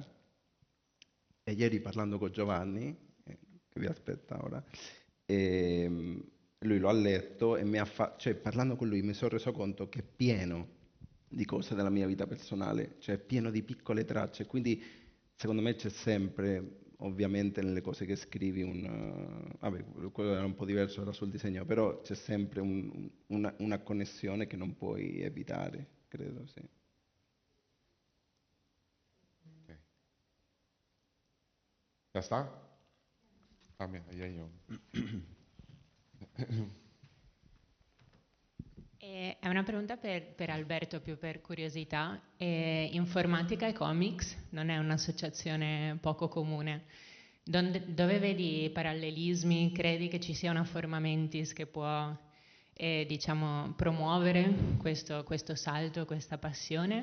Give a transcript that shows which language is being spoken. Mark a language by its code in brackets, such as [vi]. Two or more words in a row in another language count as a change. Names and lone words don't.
[it] E ieri parlando con Giovanni, che vi aspetta ora, lui lo ha letto e cioè, parlando con lui mi sono reso conto che è pieno di cose della mia vita personale, cioè è pieno di piccole tracce, quindi secondo me c'è sempre, ovviamente nelle cose che scrivi, vabbè, quello era un po' diverso, era sul disegno, però c'è sempre una connessione che non puoi evitare, credo, sì. [es] Okay. Ya está? Ah, mira, ahí hay un... [it] È una pregunta per Alberto, più per curiosità. Informatica e comics non è un'associazione poco comune. Dove vedi parallelismi? Credi che ci sia una forma mentis che può, diciamo, promuovere questo salto, questa passione?